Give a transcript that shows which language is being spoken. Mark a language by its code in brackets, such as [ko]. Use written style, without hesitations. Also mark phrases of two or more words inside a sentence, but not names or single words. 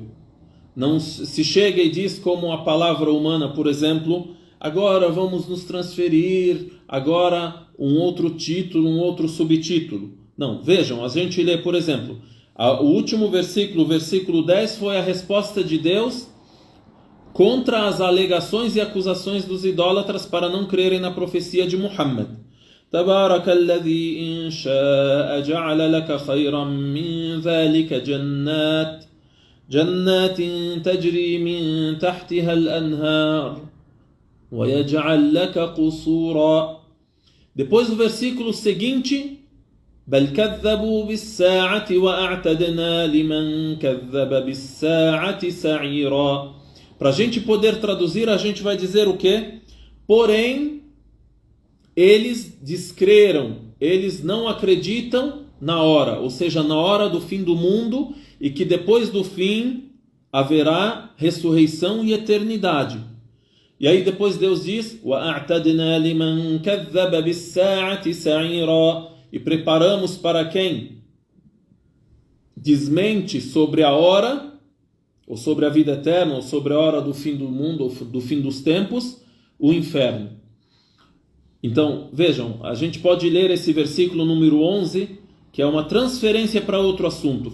[pt] Não se chega e diz como a palavra humana, por exemplo, agora vamos nos transferir, agora um outro título, um outro subtítulo. Não, vejam, a gente lê, por exemplo, o último versículo, o versículo 10, foi a resposta de Deus contra as alegações e acusações dos idólatras para não crerem na profecia de Muhammad. [ar] تبارك الذي إن شاء جعل لك خيرا من ذلك جنات تجري من تحتها الأنهار ويجعل لك قصورا. [pt] Depois o versículo seguinte, [ar] بل كذبوا بالساعة وأعتدنا لمن كذب بالساعة سعيرا. [pt] Para a gente poder traduzir, a gente vai dizer o quê? Porém, eles descreram, eles não acreditam na hora, ou seja, na hora do fim do mundo, e que depois do fim haverá ressurreição e eternidade. E aí depois Deus diz, [ar] وَأَعْتَدْنَا لِمَنْ كَذَّبَ بِالسَّاعَةِ سَعِيرًا, [pt] e preparamos para quem desmente sobre a hora, ou sobre a vida eterna, ou sobre a hora do fim do mundo, ou do fim dos tempos, o inferno. Então, vejam, a gente pode ler esse versículo número 11, que é uma transferência para outro assunto.